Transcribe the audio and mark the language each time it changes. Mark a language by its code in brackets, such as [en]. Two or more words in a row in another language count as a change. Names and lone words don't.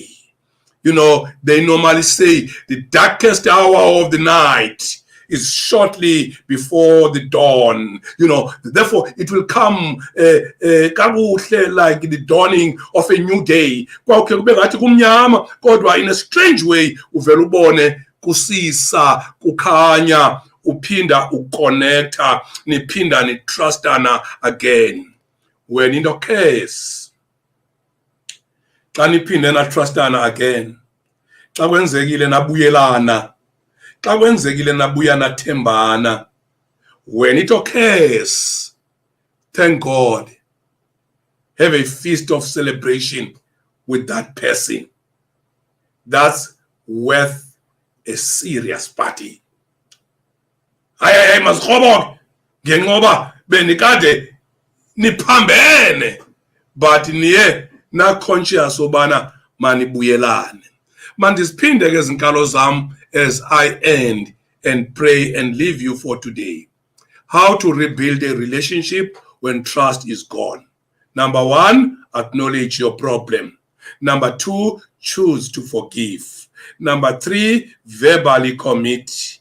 [en] You know, they normally say the darkest hour of the night is shortly before the dawn. You know, therefore it will come like the dawning of a new day. In a strange way, [xh] uvela ubone kusisa, kukhanya, uphinda uconnecta, niphinda nitrustana again. [en] When in the case, [xh] xa niphinde natrustana again, xa kwenzekile nabuyelana, xa kwenzekile nabuya nathembana, [en] when it occurs, thank God, have a feast of celebration with that person. That's worth a serious party. [xh] Hayi masikhobo ngengoba benikade niphambene, but niye na conscious obana manibuyelane. Mandisiphinde ke izinkalo zam [en] as I end and pray and leave you for today. How to rebuild a relationship when trust is gone. Number 1, acknowledge your problem. Number 2, choose to forgive. Number 3, verbally commit.